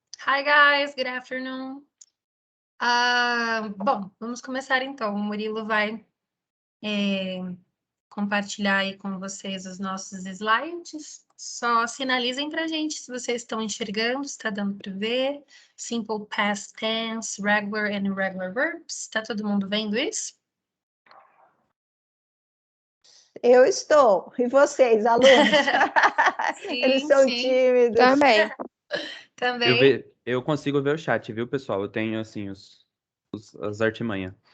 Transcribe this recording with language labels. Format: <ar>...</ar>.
<en>Hi guys, good afternoon.</en> <pt>Bom, vamos começar então. O Murilo vai compartilhar aí com vocês os nossos slides. Só sinalizem para a gente se vocês estão enxergando, se está dando para ver.</pt> <en>Simple past tense, regular and irregular verbs.</en> <pt>Está todo mundo vendo isso? Eu estou. E vocês, alunos? Sim, Eles são sim. tímidos. Também. Eu consigo ver o chat, viu, pessoal? Eu tenho, assim, as artimanhas.</pt>